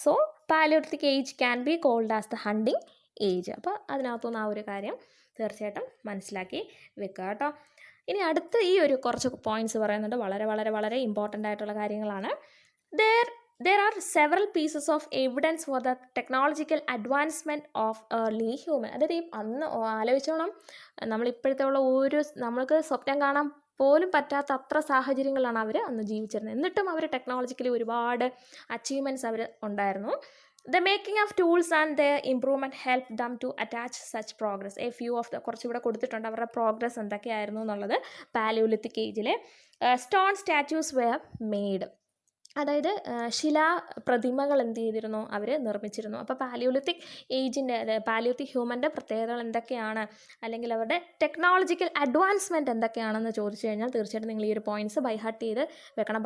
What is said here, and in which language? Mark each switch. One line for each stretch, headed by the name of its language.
English: So palaeolithic age can be called as the hunting age.
Malayalam: അപ്പോൾ അതിനകത്തുനിന്ന് ആ ഒരു കാര്യം തീർച്ചയായിട്ടും മനസ്സിലാക്കി വെക്കുക കേട്ടോ. ഇനി അടുത്ത് ഈ ഒരു കുറച്ച് പോയിൻറ്റ്സ് പറയുന്നുണ്ട്, വളരെ വളരെ വളരെ ഇമ്പോർട്ടൻ്റ് ആയിട്ടുള്ള കാര്യങ്ങളാണ്.
English: There are several pieces of evidence for the technological advancement of early human.
Malayalam: അതായത് ഈ അന്ന് ആലോചിച്ചോണം, നമ്മളിപ്പോഴത്തെ ഉള്ള നമ്മൾക്ക് സ്വപ്നം കാണാൻ പോലും പറ്റാത്ത അത്ര സാഹചര്യങ്ങളാണ് അവർ അന്ന് ജീവിച്ചിരുന്നത്. എന്നിട്ടും അവർ ടെക്നോളജിക്കലി ഒരുപാട് അച്ചീവ്മെൻറ്റ്സ് അവർ ഉണ്ടായിരുന്നു.
English: The making of tools and their improvement helped them to attach such progress. A few of the
Malayalam: കുറച്ചുകൂടെ കൊടുത്തിട്ടുണ്ട് അവരുടെ പ്രോഗ്രസ് എന്തൊക്കെയായിരുന്നു എന്നുള്ളത്. Palaeolithic ഏജിലെ
English: stone statues were made,
Malayalam: അതായത് ശിലാപ്രതിമകൾ എന്ത് ചെയ്തിരുന്നു അവർ നിർമ്മിച്ചിരുന്നു. അപ്പോൾ പാലിയോലിത്തിക് ഏജിൻ്റെ, പാലിയോലിത്തിക് ഹ്യൂമൻ്റെ പ്രത്യേകതകൾ എന്തൊക്കെയാണ്, അല്ലെങ്കിൽ അവരുടെ ടെക്നോളജിക്കൽ അഡ്വാൻസ്മെൻറ്റ് എന്തൊക്കെയാണെന്ന് ചോദിച്ചു കഴിഞ്ഞാൽ തീർച്ചയായിട്ടും നിങ്ങൾ ഈ ഒരു പോയിൻറ്റ്സ് ബൈഹാർട്ട് ചെയ്ത് വെക്കണം.